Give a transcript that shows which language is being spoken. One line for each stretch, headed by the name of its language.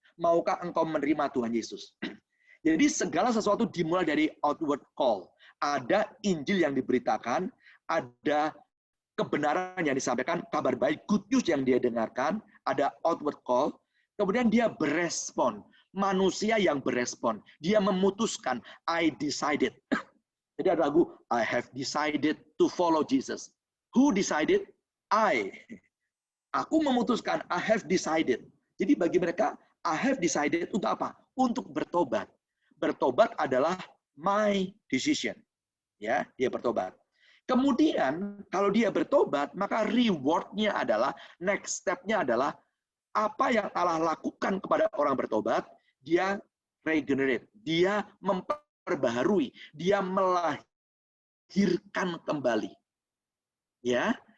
Indonesian: Maukah engkau menerima Tuhan Yesus? Jadi segala sesuatu dimulai dari outward call. Ada Injil yang diberitakan, ada kebenaran yang disampaikan, kabar baik, good news yang dia dengarkan, ada outward call, kemudian dia berespon. Manusia yang berespon. Dia memutuskan,
English: I decided.
Indonesian: Jadi ada lagu,
English: I have decided to follow Jesus. Who decided? I.
Indonesian: Aku memutuskan,
English: I have decided.
Indonesian: Jadi bagi mereka,
English: I have decided
Indonesian: untuk apa? Untuk bertobat. Bertobat adalah
English: my decision.
Indonesian: Ya, dia bertobat. Kemudian kalau dia bertobat, maka reward-nya adalah, next step-nya adalah apa yang Allah lakukan kepada orang bertobat, dia regenerate, dia memperbaharui, dia melahirkan kembali. Ya.